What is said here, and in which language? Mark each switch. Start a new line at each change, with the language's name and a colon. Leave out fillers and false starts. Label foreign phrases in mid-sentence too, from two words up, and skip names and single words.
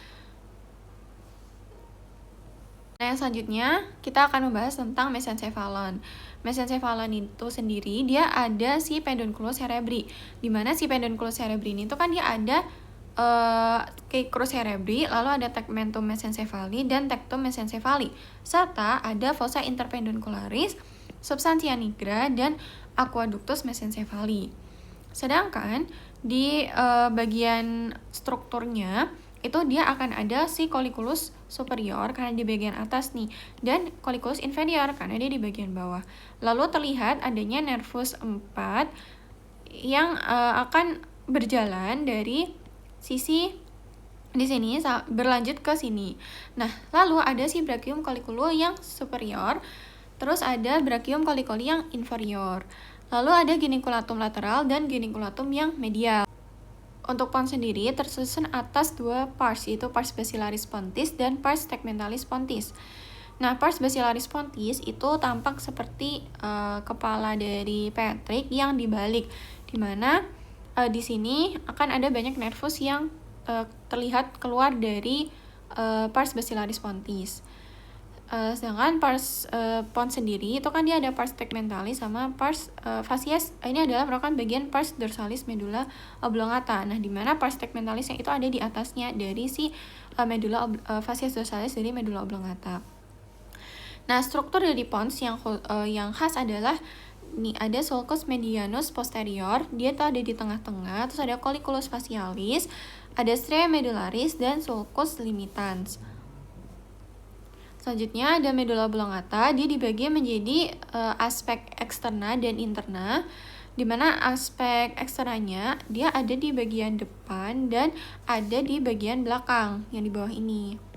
Indonesian: Nah, yang selanjutnya kita akan membahas tentang mesencephalon. Mesencephalon itu sendiri dia ada si pedunculus cerebri, di mana si pedunculus cerebri ini tuh kan dia ada caecus cerebri, lalu ada tegmentum mesencephali dan tectum mesencephali, serta ada fossa interpeduncularis, substantia nigra, dan aqueductus mesencephali. Sedangkan di bagian strukturnya itu dia akan ada si colliculus superior karena di bagian atas nih, dan colliculus inferior karena dia di bagian bawah. Lalu terlihat adanya nervus 4 yang akan berjalan dari sisi di sini berlanjut ke sini. Nah, lalu ada si brachium colliculi yang superior, terus ada brachium colliculi yang inferior. Lalu ada giniculatum lateral dan giniculatum yang medial. Untuk pons sendiri tersusun atas dua pars, yaitu pars basilaris pontis dan pars tegmentalis pontis. Nah, pars basilaris pontis itu tampak seperti kepala dari Patrick yang dibalik, dimana di sini akan ada banyak nervus yang terlihat keluar dari pars basilaris pontis. Sedangkan pars pons sendiri itu kan dia ada pars tegmentalis sama pars facies. Ini adalah merupakan bagian pars dorsalis medulla oblongata. Nah, di mana pars tegmentalis yang itu ada di atasnya dari si medulla facies dorsalis dari medulla oblongata. Nah, struktur dari pons yang khas adalah nih ada sulcus medianus posterior, dia tuh ada di tengah-tengah, terus ada colliculus facialis, ada stria medullaris dan sulcus limitans. Selanjutnya ada medulla oblongata, dia dibagi menjadi aspek eksterna dan interna, di mana aspek eksternanya dia ada di bagian depan dan ada di bagian belakang yang di bawah ini.